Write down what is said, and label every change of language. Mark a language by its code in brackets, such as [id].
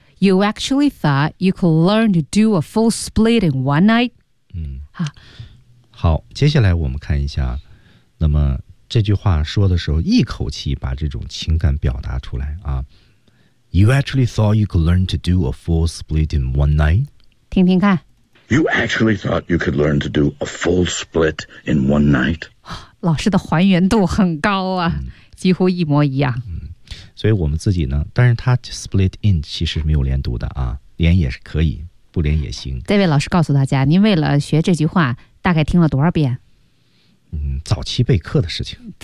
[en] You actually thought you could learn to do a full split in one night。嗯，好， [zh] 好，接下来我们看一下，那么这句话说的时候，一口气把这种情感表达出来啊。 [en] You actually thought you could learn to do a full split in one night? [zh] 听听看。 [en] You actually thought you could learn to do a full split in one night? [zh] 老师的还原度很高啊、嗯、几乎一模一样、嗯。所以我们自己呢，但是他 split in 其实是没有连读的啊，连也是可以，不连也行。这位老师告诉大家，您为了学这句话大概听了多少遍？嗯，早期备课的事情。